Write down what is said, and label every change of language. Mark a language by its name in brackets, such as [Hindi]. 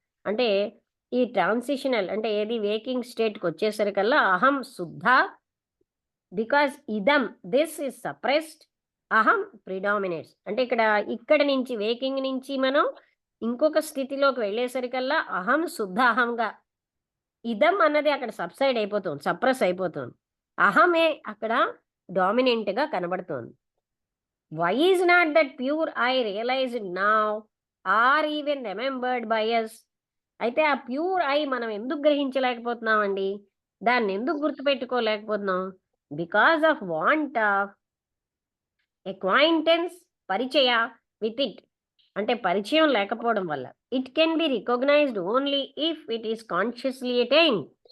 [Telugu] అంటే ఈ ట్రాన్సిషనల్ అంటే ఏది వేకింగ్ స్టేట్కి వచ్చేసరికల్లా అహం శుద్ధ, [English] Because ఇదం this is suppressed, అహం predominates. [Telugu] అంటే ఇక్కడ నుంచి వేకింగ్ నుంచి మనం ఇంకొక స్థితిలోకి వెళ్ళేసరికల్లా అహం శుద్ధ అహంగా, ఇదం అన్నది అక్కడ సబ్సైడ్ అయిపోతుంది, సప్రెస్ అయిపోతుంది, అహమే అక్కడ డామినెంట్గా కనబడుతోంది. [English] Why is not that pure I realized now or even remembered by us? [Telugu] అయితే ఆ ప్యూర్ ఐ మనం ఎందుకు గ్రహించలేకపోతున్నామండి, దాన్ని ఎందుకు గుర్తుపెట్టుకోలేకపోతున్నాం? [English] because of want of acquaintance, పరిచయ with it, [Telugu] అంటే పరిచయం లేకపోవడం వల్ల. [English] It can be recognised only if it is consciously attained.